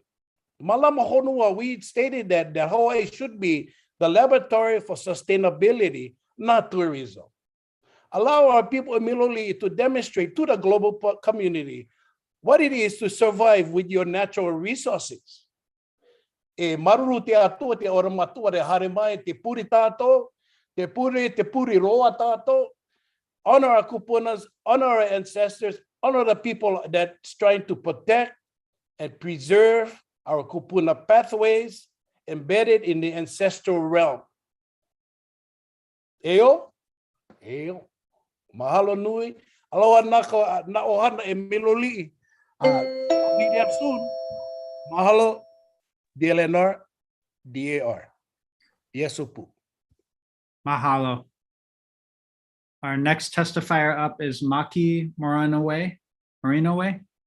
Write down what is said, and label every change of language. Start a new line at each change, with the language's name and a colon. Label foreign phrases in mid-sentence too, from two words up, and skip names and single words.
Hawaiian: Malama Honua,
English: we stated that Hawaii should be the laboratory for sustainability, not tourism. Allow our people in Miloli to demonstrate to the global community what it is to survive with your natural resources.
Tahitian: E maruru te atua te ora matua re hare mai te puri tātou, te puri roa tātou. Honor our kupunas, honor our ancestors, honor the people that's trying to protect and preserve our kupuna pathways embedded in the ancestral realm.
Hawaiian: Eo, mahalo nui, aloha na ohana e Miloli.
English: I'll be there soon. Mahalo, DLNR, DAR. Yes, upu. Mahalo. Our next testifier up is Maki Morinoe.